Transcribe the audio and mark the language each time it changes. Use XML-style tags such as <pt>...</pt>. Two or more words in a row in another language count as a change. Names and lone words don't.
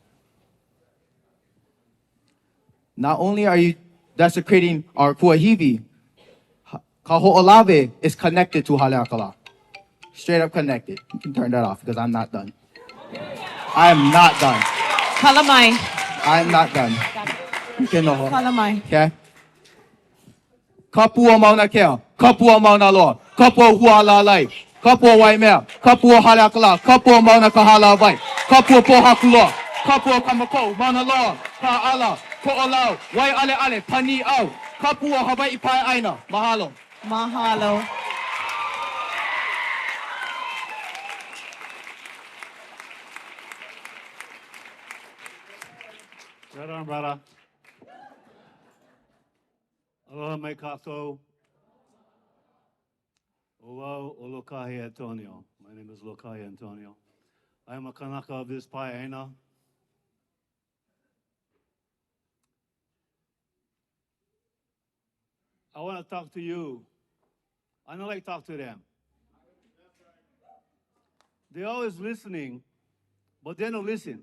<en>Not only are you desecrating our kuahivi, Kaho'olawe is connected to Haleakalā. Straight up connected. You can turn that off because I'm not done. I am not done. Kalamai. I am not done. Kalamai. Okay?</en> <haw>Kapua Mauna Kea, Kapua Mauna Loa, Kapua Hualalai, Kapua Waimea, Kapua Haleakalā, Kapua Mauna Kahalawai, Kapua Pohakuloa, Kapua Kamako, Mauna Loa, Ka'ala, Ko'olau, Wai Ale Ale, Pani Au, Kapua Hawai'i Pai Aina.</haw> <en>Mahalo. Mahalo. Right on, brother.</en> <haw>Aloha mai kākou. Owau o Lokahi Antonio.</haw> <en>My name is Lokahi Antonio. I am a kanaka of this paeaina. I want to talk to you. I don't like to talk to them. They're always listening, but they don't listen.</en>